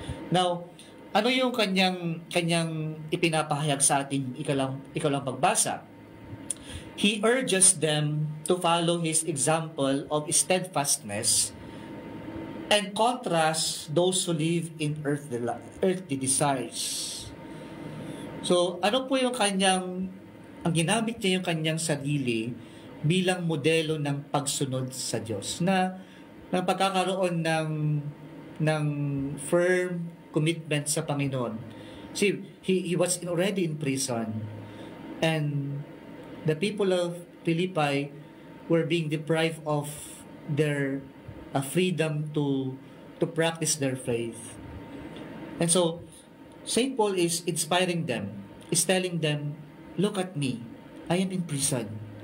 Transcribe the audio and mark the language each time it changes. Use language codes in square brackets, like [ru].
[tl] Now, ano yung kanyang ipinapahayag sa ating ikalang pagbasa? [en] He urges them to follow his example of steadfastness and contrast those who live in earthly desires. [tl] So, ano po yung ang ginamit niya yung kanyang sarili bilang modelo ng pagsunod sa Diyos, na pagkakaroon ng [en] firm commitment [tl] sa Panginoon. [en] See, he was already in prison, and the people of Philippi were being deprived of their freedom to practice their faith. And so, St. Paul is inspiring them, is telling them, look at me, I am in prison.